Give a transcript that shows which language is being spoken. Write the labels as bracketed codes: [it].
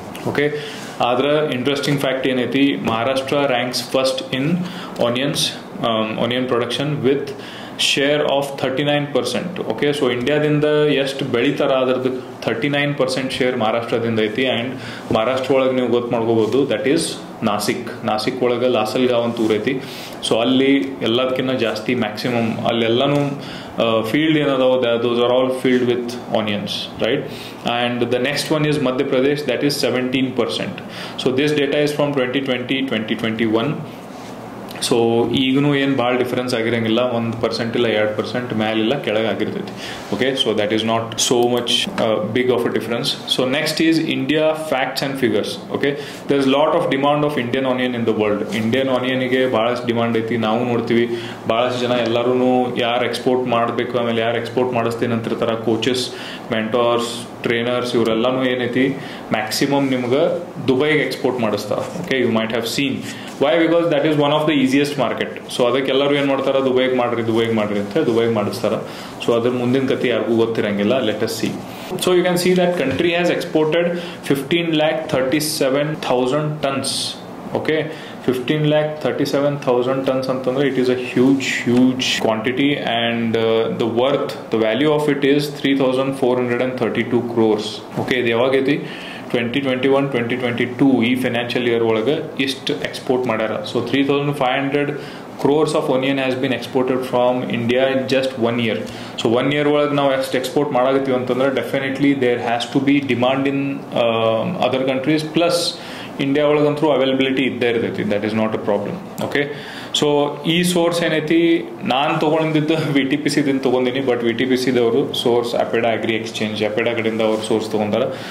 [en] Okay, [kn] ಆದ್ರೆ interesting fact ಏನೈತಿ, [en] Maharashtra ranks first in onion production with share of 39%. [kn] Okay, so ಇಂಡಿಯಾದಿಂದ ಎಷ್ಟು ಬೆಳಿತಾರ ಅದ್ರದ್ದು 39% ಶೇರ್ ಮಹಾರಾಷ್ಟ್ರದಿಂದ ಐತಿ. ಆ್ಯಂಡ್ ಮಹಾರಾಷ್ಟ್ರ ಒಳಗೆ ನೀವು ಗೊತ್ತು ಮಾಡ್ಕೋಬೋದು ದಟ್ ಈಸ್ ನಾಸಿಕ್ ಒಳಗೆ ಲಾಸಲ್ಗಾವ್ ಅಂತ ಊರ್ ಐತಿ. ಸೊ ಅಲ್ಲಿ ಎಲ್ಲದಕ್ಕಿಂತ ಜಾಸ್ತಿ maximum ಅಲ್ಲೆಲ್ಲನೂ [en] field those are all filled with onions, right? And the next one is Madhya Pradesh, that is 17%. So this data is from 2020 2021. [kn] So ಈಗೂ ಏನು ಭಾಳ ಡಿಫ್ರೆನ್ಸ್ ಆಗಿರಂಗಿಲ್ಲ, 1% ಇಲ್ಲ 2% ಮೇಲಿಲ್ಲ ಕೆಳಗೆ ಆಗಿರ್ತೈತಿ. [en] Okay, so that is not so much big of a difference. So next is India facts and figures. Okay, there is lot of demand of Indian onion in the world. [kn] Indian ಆನಿಯನ್ಗೆ ಭಾಳಷ್ಟು demand ಐತಿ, ನಾವು ನೋಡ್ತೀವಿ. ಭಾಳಷ್ಟು ಜನ ಎಲ್ಲರೂ ಯಾರು export ಮಾಡಬೇಕು, ಆಮೇಲೆ ಯಾರು ಎಕ್ಸ್ಪೋರ್ಟ್ ಮಾಡಿಸ್ತೀನಿ ಅಂತಿರ್ತಾರೆ, ಕೋಚಸ್, ಮೆಂಟೋರ್ಸ್, ಟ್ರೈನರ್ಸ್, ಇವರೆಲ್ಲನೂ ಏನೈತಿ ಮ್ಯಾಕ್ಸಿಮಮ್ ನಿಮ್ಗೆ ದುಬೈಗೆ ಎಕ್ಸ್ಪೋರ್ಟ್ ಮಾಡಿಸ್ತಾರೆ. [en] Okay, you might have seen why, because that is one of the easiest market. [kn] So ಅದಕ್ಕೆ ಎಲ್ಲರೂ ಏನು ಮಾಡ್ತಾರೆ, ದುಬೈಗೆ ಮಾಡ್ರಿ ಅಂತ ದುಬೈಗೆ ಮಾಡಿಸ್ತಾರೆ. ಸೊ ಅದ್ರ ಮುಂದಿನ ಕತೆ ಯಾರಿಗೂ ಗೊತ್ತಿರಂಗಿಲ್ಲ. [en] Let us see. So you can see that country has exported 15,37,000 tons. Okay, 15,37,000 tons ಅಂತಂದ್ರೆ it is a huge quantity, and the value of it is 3,432 crores. [kn] Okay, ಇದು ಯಾವಾಗೈತಿ 2021-2022 ಈ ಫೈನಾನ್ಷಿಯಲ್ ಇಯರ್ ಒಳಗೆ ಇಷ್ಟು ಎಕ್ಸ್ಪೋರ್ಟ್ ಮಾಡ್ಯಾರ. [en] So 3,500 crores of onion has been exported from India in just 1 year. So 1 year [kn] ಒಳಗೆ ನಾವು ಎಷ್ಟು export ಮಾಡಾಕತ್ತೀವಿ ಅಂತಂದ್ರೆ [en] definitely there has to be demand in other countries, plus India [kn] ಒಳಗಂತೂ availability ಇದ್ದೇ ಇರ್ತೈತಿ. [en] That is not a problem. [kn] Okay, so ಈ source ಏನೈತಿ, ನಾನು ತೊಗೊಂಡಿದ್ದು VTPC ದಿಂದ ತೊಗೊಂಡಿನಿ, but VTPC ದವರು source ಅಪೆಡಾ agri exchange, ಅಪೆಡಾ ಕಡೆಯಿಂದ ಅವ್ರು ಸೋರ್ಸ್ ತೊಗೊಂತಾರೆ.